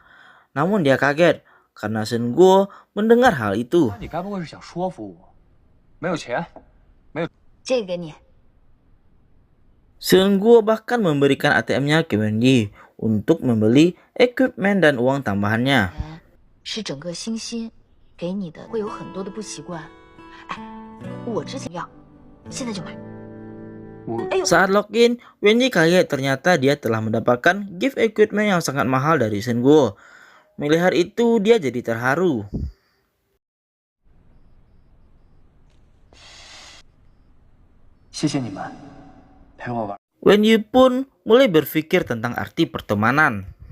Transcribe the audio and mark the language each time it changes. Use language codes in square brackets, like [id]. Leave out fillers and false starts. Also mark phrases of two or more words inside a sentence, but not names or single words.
[id] Namun dia kaget karena Shen Guo mendengar hal itu. Shen Guo bahkan memberikan ATM-nya ke Wenyi untuk membeli equipment dan uang tambahannya. [zh] 是整个星星给你的，会有很多的不习惯。哎，我之前要，现在就买。 [id] Saat login, Wenyi kaget ternyata dia telah mendapatkan [en] gift equipment [id] yang sangat mahal dari Shen Guo. Melihat itu, dia jadi terharu. Wenyi pun mulai berpikir tentang arti pertemanan.